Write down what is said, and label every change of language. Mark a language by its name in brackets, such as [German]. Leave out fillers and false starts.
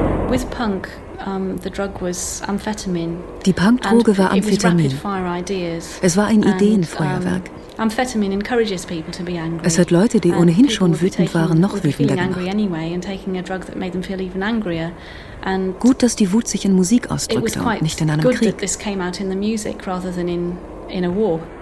[English] With Punk, the drug was amphetamine. [German] Die Punkdroge war Amphetamin. [English] It was rapid fire ideas. [German] Es war ein Ideenfeuerwerk. [English] Amphetamine encourages people to be angry. [German] Es hat Leute, die ohnehin schon wütend waren, noch wütender gemacht. [English] Anyway, and taking a drug that made them feel even angrier. And [German] gut, dass die Wut sich in Musik ausdrückte und nicht in einem Krieg. [English] This came out in the music rather than in a war.